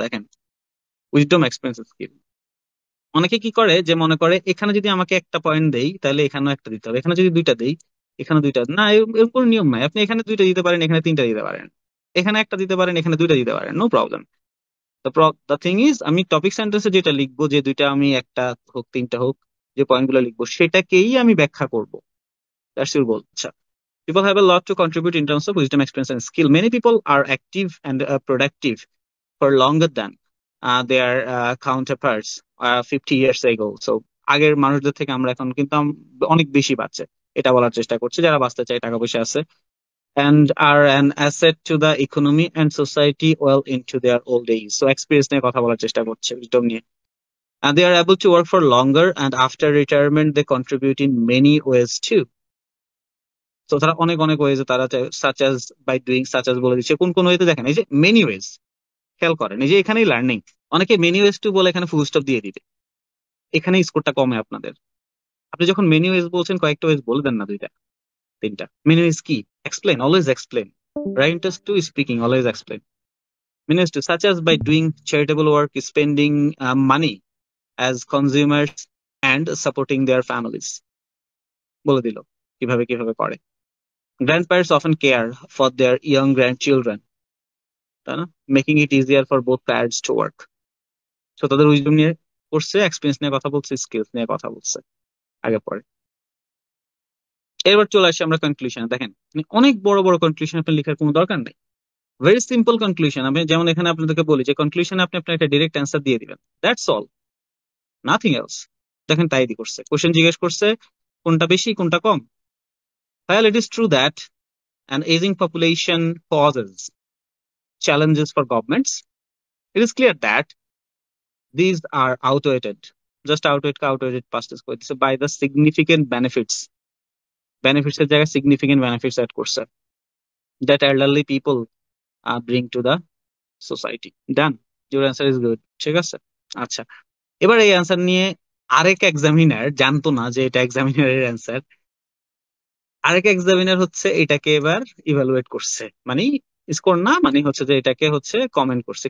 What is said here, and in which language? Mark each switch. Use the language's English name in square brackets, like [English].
[Bangla] দেখেন, wisdom, experience, skill. অনেকে কি করে যে মনে করে এখানে যদি আমাকে একটা পয়েন্ট দেই তাহলে এখানেও একটা দিতে হবে, এখানে যদি দুইটা দেই এখানে দুইটা, না এরকম কোনো নিয়ম নাই। আপনি এখানে দুইটা দিতে পারেন, এখানে তিনটা দিতে পারেন, এখানে একটা দিতে পারেন, এখানে দুইটা দিতে পারেন, no problem. [English] the thing is, [Bangla] আমি টপিক সেন্টেন্সে যেটা লিখবো, যে দুইটা আমি একটা হোক তিনটা হোক, যে পয়েন্টগুলো লিখবো সেটাকেই আমি ব্যাখ্যা করবো। [English] That's your goal. আচ্ছা, people have a lot to contribute in terms of wisdom, experience, and skill. Many people are active and productive for longer than their counterparts 50 years ago. [Bangla] So আগের মানুষদের থেকে আমরা এখন কিন্তু অনেক বেশি বাঁচছে, এটা বলার চেষ্টা করছে, যারা বাঁচতে চায়, টাকা পয়সা আছে, [English] and are an asset to the economy and society well into their old age. [Bangla] So experience নিয়ে কথা বলার চেষ্টা করছে, wisdom নিয়ে। [English] And they are able to work for longer, and after retirement they contribute in many ways too. [Bangla] তো তারা অনেক অনেক ওয়েজে তারা [English] such as by doing, [Bangla] such as বলে দিচ্ছে কোন কোন ওয়েতে। দেখেন এই যে মেনি ওয়েজ, খেয়াল করেন, এই যে এখানেই লার্নিং, অনেকে মেনি ওয়েজ টু বলে এখানে ফুল স্টপ দিয়ে দিবে, এখানে স্কোরটা কমে আপনাদের। আপনি যখন মেনি ওয়েজ বলছেন কয়েকটা ওয়েজ বলে দেন না, দুইটা তিনটা। মেনি ওয়েজ কি? [English] Explain, always explain, writers to speaking, always explain. Many ways to such as by doing charitable work, spending money as consumers and supporting their families, [Bangla] বলে দিল কিভাবে কিভাবে করে। [English] Grandparents often care for their young grandchildren, [Bangla] তাই না? [English] Making it easier for both parents to work. [Bangla] So তাদের wisdom নিয়ে করছে, এক্সপিরিয়েন্স নিয়ে কথা বলছে, স্কিলস নিয়ে কথা বলছে, আগে পরে। এবার চলে আসি আমরা কনক্লুশনে। দেখেন, অনেক বড় বড় কনক্লুশন আপনার লেখার কোনো দরকার নেই, [English] Very simple conclusion. [Bangla] আমি যেমন এখানে আপনাদেরকে বলি যে কনক্লুশনে আপনি আপনার একটা ডিরেক্ট অ্যান্সার দিয়ে দিবেন, [English] That's all, nothing else. [Bangla] দেখেন তাই দি করছে, কোশ্চেন জিজ্ঞেস করছে কোনটা বেশি কোনটা কম। [English] While it is true that an aging population poses challenges for governments, it is clear that these are outweighed just outweigh past tense করে দিছে, by the significant benefits, [Bangla] benefits এর জায়গায় [English] Significant benefits add করছে, that elderly people bring to the society. Done, your answer is good. [Bangla] ঠিক আছে, আচ্ছা, এবার এই অ্যান্সার নিয়ে আরেক এক্সামিনার জানতো না যে এটা এক্সামিনারের অ্যান্সার, আরেক এক্সামিনার হচ্ছে এটাকে এবার ইভালুয়েট করছে, মানে স্কোর না, মানে হচ্ছে যে এটাকে হচ্ছে কমেন্ট করছে।